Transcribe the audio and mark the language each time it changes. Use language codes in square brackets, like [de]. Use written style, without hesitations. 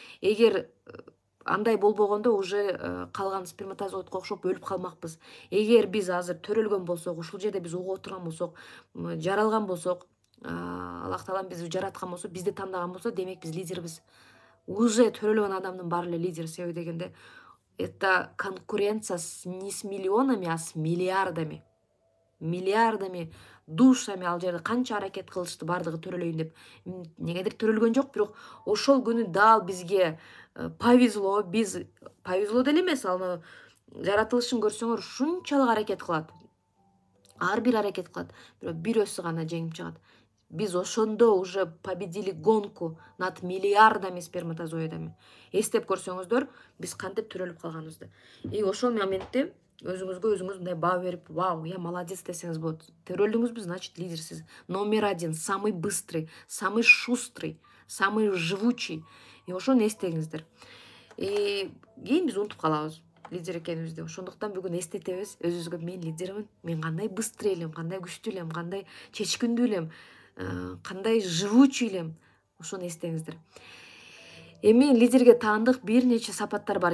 [ky] Эгер андай болбогондо уже калган сперматозоидко окшоп өлүп калмакпыз. Эгер биз азыр төрөлгөн болсок, ушул жерде биз угуп отурган болсок, жаралган болсок, Аллах Таалам бизди жараткан болсо, бизди тандаган болсо, демек биз лидербиз. Уже төрөлгөн адамдын баары эле лидер. Себеби дегенде [ru] это конкуренция не с миллионами, а с миллиардами душами. [ky] Ал жерде канча аракет кылышты бардыгы төрөлөйүн деп. Негедир төрөлгөн жок, бирок ошол күнү дал бизге повезло. Биз повезло деле эмес, ал жаратылышын көрсөңөр ушунчалык аракет кылат. Ар бир аракет кылат, бирок бирөөсү гана жеңип чыгат. Биз ошондо [ru] уже победили гонку над миллиардами сперматозоидами. [ky] Эстеп көрсөңүздөр, биз кантип төрөлүп калганыбызды. И ошол моментте өзүңүзгө өзүңүз мындай баа берип, вау, [ru] я молодец [ky] десеңиз болот. Төрөлдүңүзбү, значит лидерсиз. [ru] Номер 1, самый быстрый, самый шустрый, самый живучий. [ky] И ошону эстеңиздер. Кийин биз унутуп калабыз лидер экенибизди. Ошондуктан бүгүн эстетебиз өзүбүзгө: мен лидермин, мен кандай быстрый элем, кандай күчтүү элем, кандай чечкиндүү элем, кандай живучий элем. Ошону эстеңиздер. Эми лидерге таандык бир нече сапаттар бар.